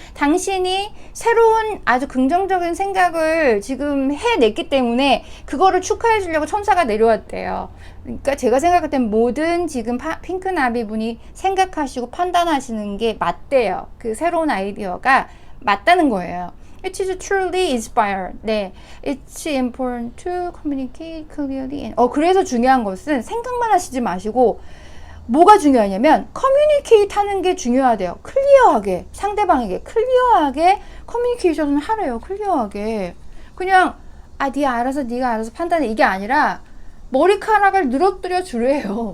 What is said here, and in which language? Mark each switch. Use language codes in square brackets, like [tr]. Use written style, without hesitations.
[ko] 당신이 새로운 아주 긍정적인 생각을 지금 해냈기 때문에 그거를 축하해 주려고 천사가 내려왔대요. 그러니까 제가 생각할 땐 모든 지금 핑크나비 분이 생각하시고 판단하시는 게 맞대요. 그 새로운 아이디어가 맞다는 거예요. [en] It is truly inspired. 네, it's important to communicate clearly. [ko] 그래서 중요한 것은 생각만 하시지 마시고 뭐가 중요하냐면 communicate 하는 게 중요하대요. 클리어하게 상대방에게 클리어하게 커뮤니케이션을 하래요. 클리어하게 그냥 네가 알아서 판단해 이게 아니라 머리카락을 늘어뜨려 주래요.